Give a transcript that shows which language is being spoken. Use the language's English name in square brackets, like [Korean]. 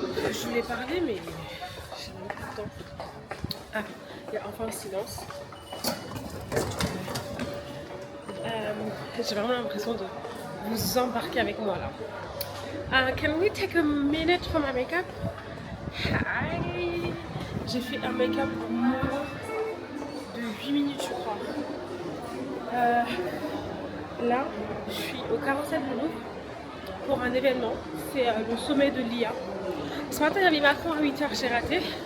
[French] Je voulais parler, mais j'ai même pas le temps. Ah, il y a enfin le silence. J'ai vraiment l'impression de vous embarquer avec moi là. [English] Can we take a minute for my makeup? Hi. [French] J'ai fait un make-up moins de 8 minutes, je crois. Là, je suis au Carrousel du Louvre pour un événement. C'est le sommet de l'IA. Ce matin, il y avait Macron à 8h, j'ai raté.